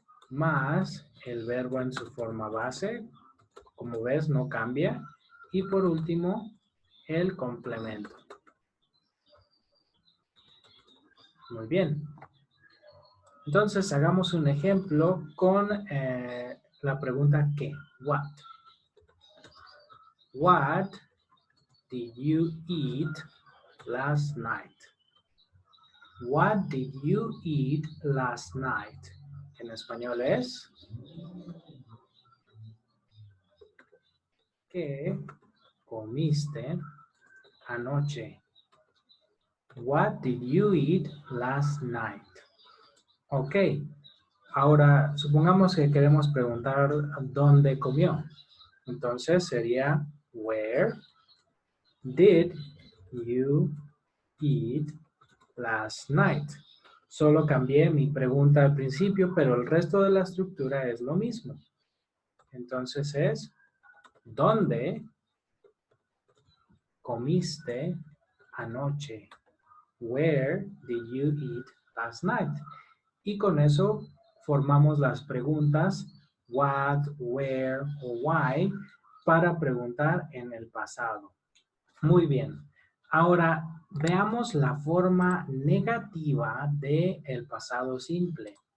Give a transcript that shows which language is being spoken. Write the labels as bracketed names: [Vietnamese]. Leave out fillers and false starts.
[Spanish] más el verbo en su forma base. Como ves, no cambia. Y por último, el complemento. Muy bien. Entonces, hagamos un ejemplo con la pregunta ¿qué? [English] What? What did you eat last night? What did you eat last night? [Spanish] En español es ¿qué comiste anoche? [English] What did you eat last night? Ok. [Spanish] Ahora, supongamos que queremos preguntar dónde comió. Entonces sería [English] Where did you eat last night? [Spanish] Solo cambié mi pregunta al principio, pero el resto de la estructura es lo mismo. Entonces es ¿dónde comiste anoche? [English] Where did you eat last night? [Spanish] Y con eso formamos las preguntas what, where o why para preguntar en el pasado. Muy bien. Ahora veamos la forma negativa del pasado simple.